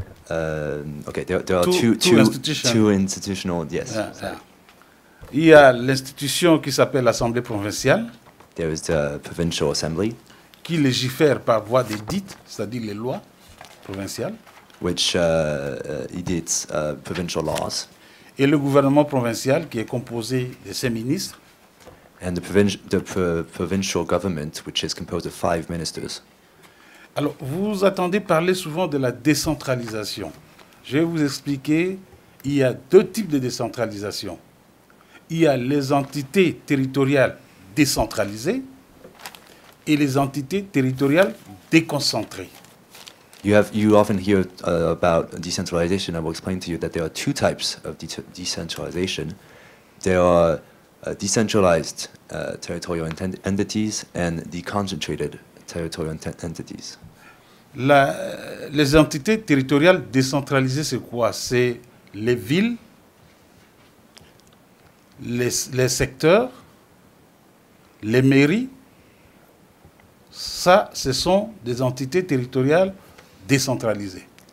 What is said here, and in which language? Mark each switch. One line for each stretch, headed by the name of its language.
English: Okay, there are two institutional, yes.
French: Il y a l'institution qui s'appelle l'Assemblée provinciale.
English: There is the Provincial Assembly.
French: Qui légifère par voie d'édit, c'est-à-dire les lois provinciales.
English: Which edits provincial laws.
French: Et le gouvernement provincial qui est composé de 5 ministres.
English: And the provincial government, which is composed of 5 ministers.
French: Alors, vous entendez parler souvent de la décentralisation. Je vais vous expliquer, il y a deux types de décentralisation. Il y a les entités territoriales décentralisées et les entités territoriales déconcentrées.
English: You often hear about decentralization. I will explain to you that there are two types of decentralization. There are decentralized territorial entities and deconcentrated territorial entities.
French: Les entités territoriales décentralisées, c'est quoi? C'est les villes, les secteurs, les mairies. Ça, ce sont des entités territoriales décentralisées.